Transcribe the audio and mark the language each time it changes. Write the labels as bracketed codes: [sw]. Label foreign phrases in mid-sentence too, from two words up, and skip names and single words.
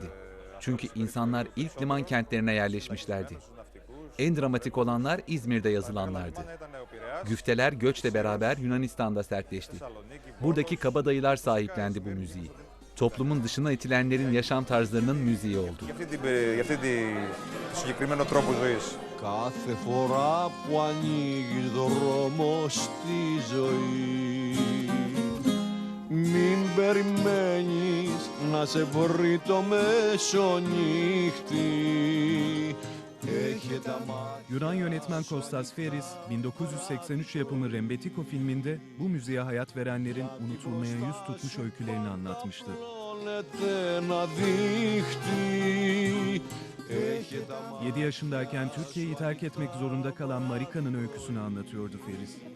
[tr] Çünkü insanlar ilk liman kentlerine yerleşmişlerdi. En dramatik olanlar İzmir'de yazılanlardı. Güfteler göçle beraber Yunanistan'da sertleşti. Buradaki kabadayılar sahiplendi bu müziği. Toplumun dışına itilenlerin yaşam tarzlarının müziği oldu. [el] Κάθε φορά που ανοίγεις δρόμο στη ζωή μην περιμένεις να σε βρει το μεσονύχτη. [tr] Yunan yönetmen Kostas Feris, 1983 yapımı Rembetiko filminde bu müziğe hayat verenlerin unutulmaya yüz tutmuş öykülerini anlatmıştı. 7 yaşındayken Türkiye'yi terk etmek zorunda kalan Marika'nın öyküsünü anlatıyordu Feris.